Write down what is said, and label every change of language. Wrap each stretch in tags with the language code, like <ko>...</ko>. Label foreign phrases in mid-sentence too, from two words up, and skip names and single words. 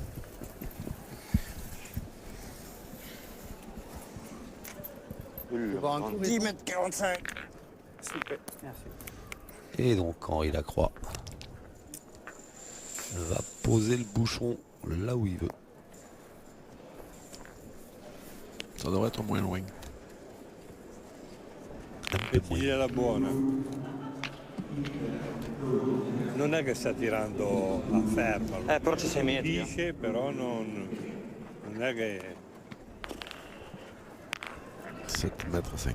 <fr>Oula, Voir un coup, 10 mètres 45. Super. Merci. Et donc Henri Lacroix va poser le bouchon là où il veut. Ça devrait être moins loin.</fr> <it>Gira la buona. Non è che sta tirando a fermo. Però ci 6 metri. Dice, però non è che...</it> <fr>7 mètres 5.</fr>